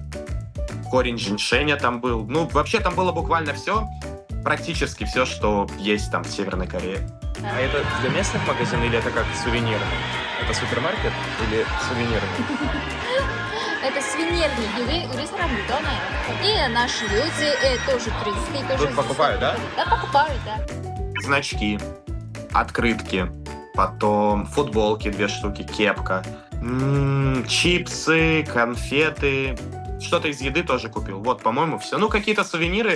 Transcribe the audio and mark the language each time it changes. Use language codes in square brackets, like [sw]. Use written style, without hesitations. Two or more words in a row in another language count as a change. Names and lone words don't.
[ru] Корень женьшеня там был. Ну, вообще там было буквально все. Практически все, что есть там в Северной Корее. А это для местных магазинов или это как сувенирный? Это супермаркет или сувенирный? Это сувенирный. [ko] 우리 사람 묻어놔요. [ru] И наши люди тоже туристы тоже. Тут покупают, да? Да, покупают, да. Значки, открытки, потом футболки 2 штуки, кепка, чипсы, конфеты. Что-то из еды тоже купил. Вот, по-моему, все. Ну, какие-то сувениры.